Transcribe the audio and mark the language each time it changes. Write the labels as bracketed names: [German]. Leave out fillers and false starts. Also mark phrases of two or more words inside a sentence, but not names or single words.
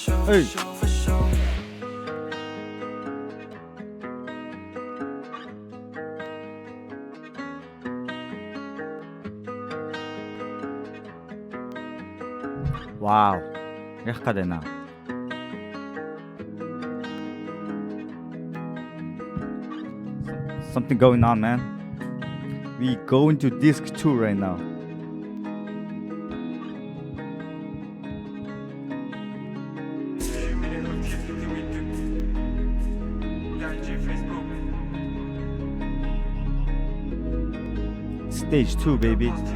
[English] Эй. for sure. Вау. [Mongolian] Ярих гээд байна. [English] Something going on, man. We going to disc 2 right now. Stage 2, baby.